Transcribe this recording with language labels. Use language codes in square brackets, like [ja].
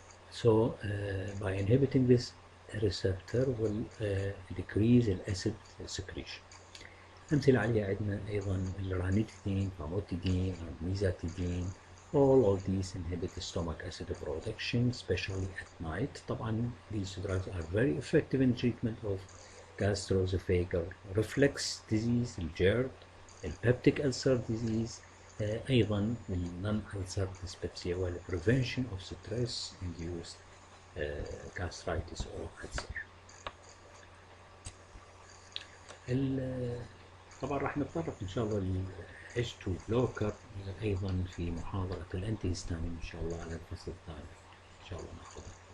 [en] So by inhibiting this receptor will decrease الأسيد secretion. [ar] أمثلة عليها عندنا أيضا الرانيتidine, famotidine, ميزاتيدين. [en] All of these inhibit the stomach acid production, especially at night. طبعا these drugs are very effective in treatment of gastroesophageal reflux disease, GERD, peptic ulcer disease. أيضا non ulcer dyspepsia وال prevention of stress induced gastritis or ulcer. [ar] طبعا راح نتطرق ان شاء الله لل H2 بلوكر ايضا في محاضرة الانتي هيستامين ان شاء الله على الفصل الثاني ان شاء الله ناخذها.